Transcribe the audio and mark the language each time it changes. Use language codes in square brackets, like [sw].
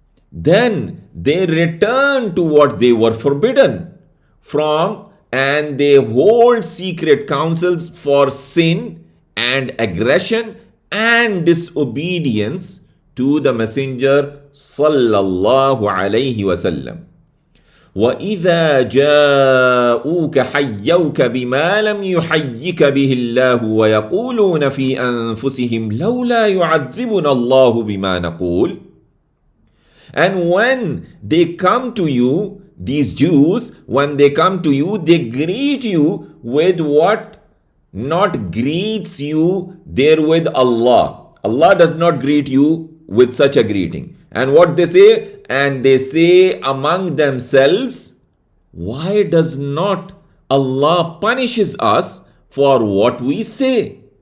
[en] Then they return to what they were forbidden from, and they hold secret counsels for sin and aggression and disobedience to the Messenger sallallahu alayhi wasallam. [ar] وَإِذَا جَاءُوكَ حَيَّوْكَ بِمَا لَمْ يُحَيِّكَ بِهِ اللَّهُ وَيَقُولُونَ فِي أَنفُسِهِمْ لَوْلَا يُعَذِّبُنَا اللَّهُ بِمَا نَقُولُ. [en] And when they come to you these Jews, when they come to you, they greet you with what not greets you therewith Allah. Allah does not greet you with such a greeting. And what they say? And they say among themselves, why does not Allah punishes us for what we say?